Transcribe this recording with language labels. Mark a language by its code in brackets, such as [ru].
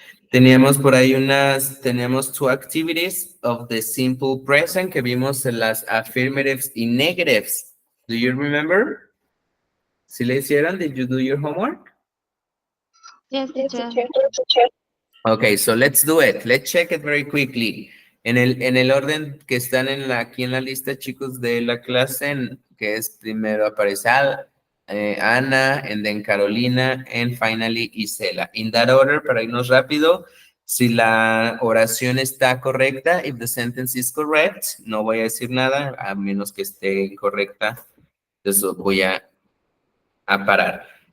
[es] Teníamos por ahí teníamos [en] two activities of the simple present [es] que vimos en las affirmatives y negatives. [en] Do you remember? [es] ¿Sí le hicieron? [en] Did you do your homework? Yes, teacher. Okay, so let's do it. Let's check it very quickly. [es] En el orden que están aquí en la lista, chicos, de la clase, que es primero aparece Ana, [en] and then Carolina, and finally Isela. In that order, [es] para irnos rápido, si la oración está correcta, [en] if the sentence is correct, [es] no voy a decir nada, a menos que esté incorrecta, entonces voy a parar.